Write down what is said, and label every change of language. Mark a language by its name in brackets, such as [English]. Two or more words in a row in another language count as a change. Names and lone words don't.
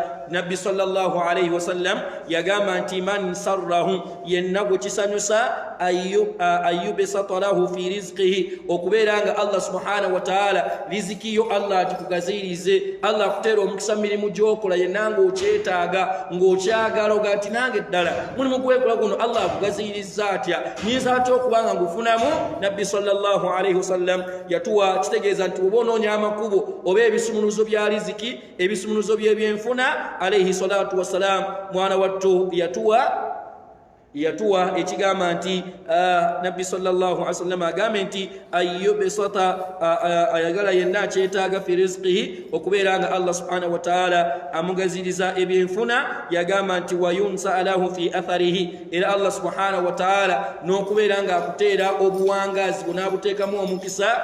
[Ganda] Nabbi [Arabic] sallallahu alayhi wasallam [Ganda] yagamba nti [Arabic] man sarrahu, [Ganda] yenna gwe kisanyusa [Arabic] ayyubisata lahu fi rizqihi, [Ganda] okubeera nga Allah [Arabic] subhanahu wa ta'ala [Ganda] riziki yo Allah akikugazirize, Allah akuteera omukisa mirimu gy'okola yenna ng'okyetaaga ng'okyagala oga nti nange ddala mulimu gwekola guno Allah akugaziriza atya, nyinza atya okubanga ngufunamu. Nabbi [Arabic] sallallahu alayhi wasallam [Ganda] yatuwa kitegeeza nti oba onoonya amakubo oba ebisumuluzo bya riziki, ebisumuluzo by'ebyenfuna, [Arabic] alayhi salatu wassalam [Ganda] mwana wattu yatuwa ekigamba nti Nabbi [Arabic] sallallahu alaihi wasallam [Ganda] agambe nti ayyubisata, ayagala yenna akyetaaga [Arabic] fi rizqihi, [Ganda] okubeera nga Allah [Arabic] subhanahu wa ta'ala [Ganda] amugaziriza ebyenfuna. Yagamba nti [Arabic] wayunsa alahu fi atharihi, [Ganda] era Allah [Arabic] subhanahu wa ta'ala [Ganda] n'okubeera nga akuteera obuwangazi bunaabuteekamu omukisa.